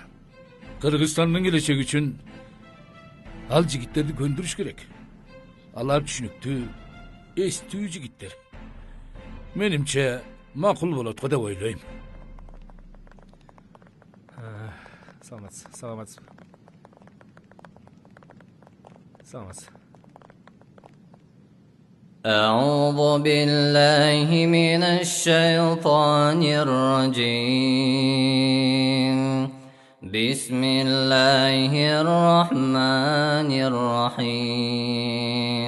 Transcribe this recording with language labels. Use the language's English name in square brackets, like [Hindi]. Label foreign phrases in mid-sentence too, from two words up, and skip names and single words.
[Kyrgyz] Кыргызстандын келечеги үчүн ал жигиттерди көндүрүш керек. Алар түшүнүктүү, эстүү жигиттер. Менимче макул болот го деп ойлойм. Саламатсыз. [Arabic] أعوذ بالله من الشيطان الرجيم. بسم الله الرحمن الرحيم.